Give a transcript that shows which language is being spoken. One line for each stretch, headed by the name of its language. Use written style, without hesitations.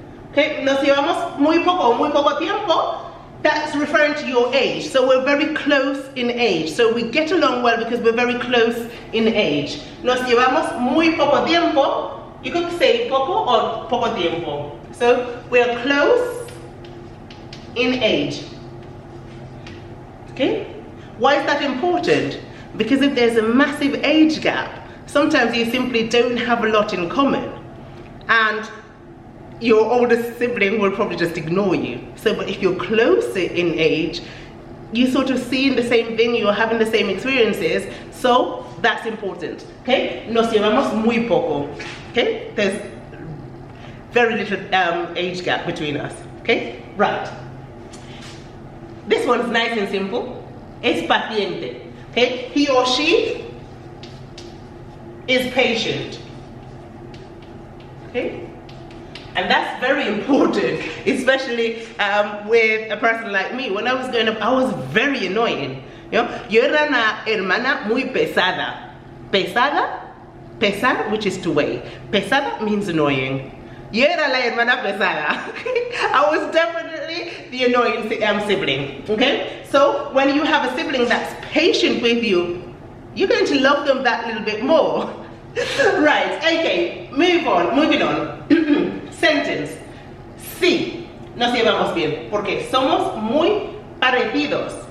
Spanish: Okay, nos llevamos muy poco tiempo.
English: That's referring to your age. So we're very close in age. So we get along well because we're very close in age.
Spanish: Nos llevamos muy poco tiempo.
English: You could say poco or poco tiempo. So we're close in age. Okay? Why is that important? Because if there's a massive age gap, sometimes you simply don't have a lot in common. And your oldest sibling will probably just ignore you. So, but if you're closer in age, you sort of seeing the same thing, you're having the same experiences, so that's important. Okay?
Spanish: Nos llevamos muy poco.
English: Okay? There's very little age gap between us. Okay? Right. This one's nice and simple.
Spanish: Es paciente.
English: Okay? He or she is patient. Okay? And that's very important, especially with a person like me. When I was growing up, I was very annoying. You know?
Spanish: Yo era una hermana muy pesada.
English: Pesada, pesar, which is to weigh. Pesada means annoying.
Spanish: Yo era la hermana pesada.
English: I was definitely the annoying sibling. Okay? So when you have a sibling that's patient with you, you're going to love them that little bit more. Right, okay, moving on. Sentence.
Spanish: Sí, nos llevamos bien, porque somos muy parecidos.